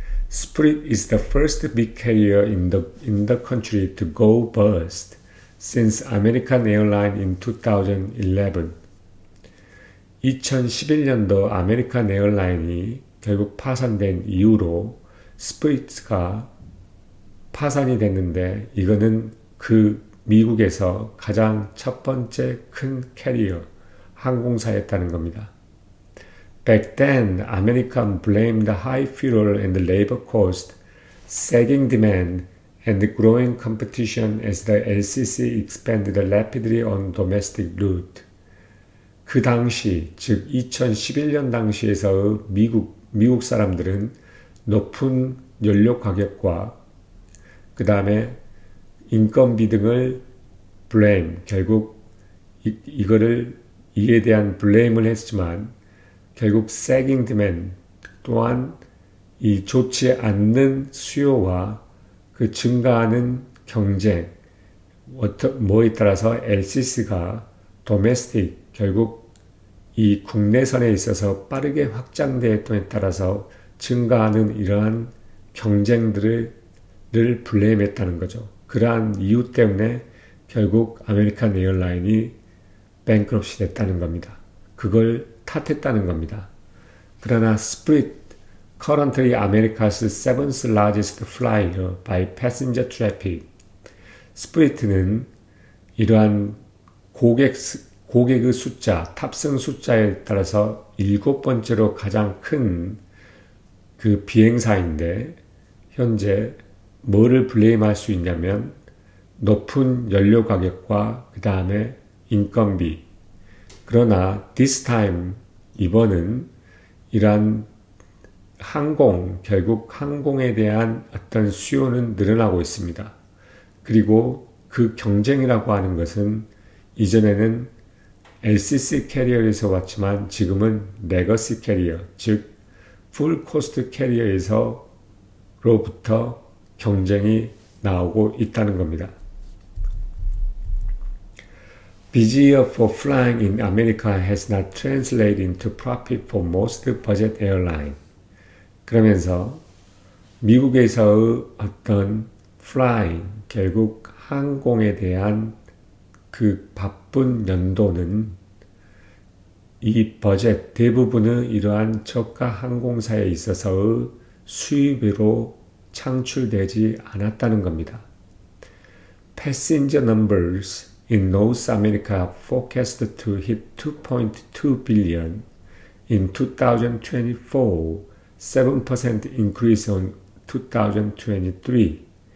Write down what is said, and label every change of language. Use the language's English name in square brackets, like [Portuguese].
[English] Spirit is the first big carrier in the country to go bust since American Airlines in 2011. [Korean] 2011년도 아메리칸 에어라인이 결국 파산된 이후로 스피릿가 파산이 됐는데 이거는 그 미국에서 가장 첫 번째 큰 캐리어, 항공사였다는 겁니다. [English] Back then, American blamed high fuel and labor cost, sagging demand, and growing competition as the LCC expanded rapidly on domestic route. [Korean] 그 당시, 즉 2011년 당시에서 미국 사람들은 높은 연료 가격과 그 다음에 인건비 등을 blame, 결국 이에 대한 blame을 했지만 결국 [English] sagging demand [Korean] 또한 이 좋지 않는 수요와 그 증가하는 경쟁, 뭐에 따라서 LCC가 domestic, 결국 이 국내선에 있어서 빠르게 확장되었음에 따라서 증가하는 이러한 경쟁들을 블레임했다는 거죠. 그러한 이유 때문에 결국 아메리칸 에어라인이 뱅크럽시 됐다는 겁니다. 그걸 탓했다는 겁니다. 그러나 [English] Spirit, currently America's seventh largest flyer by passenger traffic. [Korean] 스프리트는 이러한 고객의 숫자, 탑승 숫자에 따라서 7번째로 가장 큰 그 비행사인데 현재 뭐를 블레임할 수 있냐면 높은 연료 가격과 그 다음에 인건비. 그러나 [English] this time [Korean] 이번은 이러한 결국 항공에 대한 어떤 수요는 늘어나고 있습니다. 그리고 그 경쟁이라고 하는 것은 이전에는 LCC 캐리어에서 왔지만 지금은 레거시 캐리어, 즉 풀 코스트 캐리어에서로부터 경쟁이 나오고 있다는 겁니다. [English] Busier for flying in America has not translated into profit for most budget airline. [Korean] 그러면서 미국에서의 어떤 flying, 결국 항공에 대한 그 바쁜 연도는 이 버젯 대부분의 이러한 저가 항공사에 있어서의 수입으로 창출되지 않았다는 겁니다. [English] Passenger numbers in North America forecasted to hit 2.2 billion in 2024, 7% increase on 2023.